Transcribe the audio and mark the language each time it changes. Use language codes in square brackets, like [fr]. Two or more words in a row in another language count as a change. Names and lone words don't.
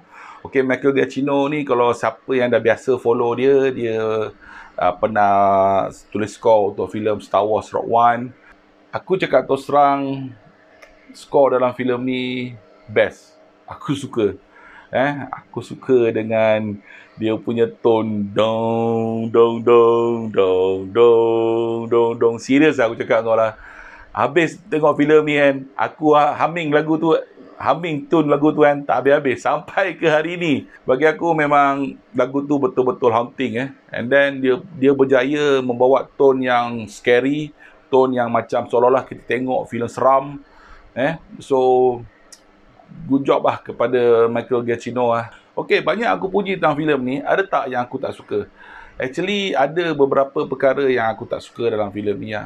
[ms] Okay, Michael Giacchino ni kalau siapa yang dah biasa follow dia pernah tulis score untuk filem Star Wars Rogue One. Aku cakap terus terang, score dalam filem ni best. Aku suka. Aku suka dengan dia punya tone dong dong dong dong dong dong dong. Serius aku cakap kau lah. Habis tengok filem ni kan, aku humming lagu tu, humming tune lagu tu kan, tak habis-habis sampai ke hari ni. Bagi aku memang lagu tu betul-betul haunting [en] And then [ms] dia berjaya membawa tone yang scary, tone yang macam seolah-olah kita tengok filem seram. [en] So good job [ms] lah kepada Michael Giacchino lah. Okay, banyak aku puji tentang filem ni. Ada tak yang aku tak suka? Actually, ada beberapa perkara yang aku tak suka dalam filem ni lah.